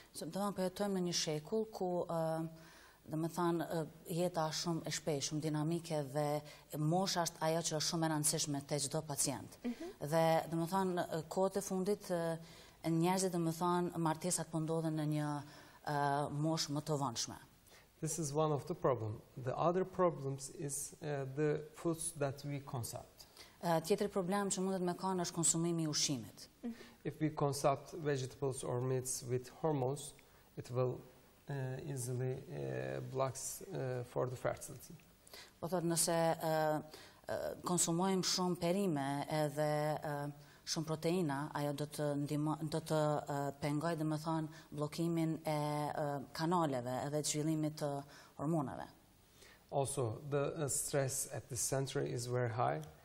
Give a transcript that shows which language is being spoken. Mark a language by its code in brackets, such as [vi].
[sq] So, domethënë po jetojmë në një shekull ku domethënë jeta është shumë e shpejtë, shumë dinamike dhe mosha është ajo që është shumë e rëndësishme te çdo pacient. Dhe domethënë kohët e fundit njerëzit domethënë martesat po ndodhen në një moshë më të vonshme. [en] This is one of the problems. The other problems is the foods that we consume. [sq] Tjetër problem që mundet me kanë është konsumimi I ushqimit. [en] If we consume vegetables or meats with hormones, it will easily blocks for the fertility. [sq] Po thotë nëse konsumojmë shumë perime edhe shumë proteina, ajo do të pengojë domethënë bllokimin e kanaleve edhe zhvillimit të hormoneve. [en] Also, the stress at the center is very high.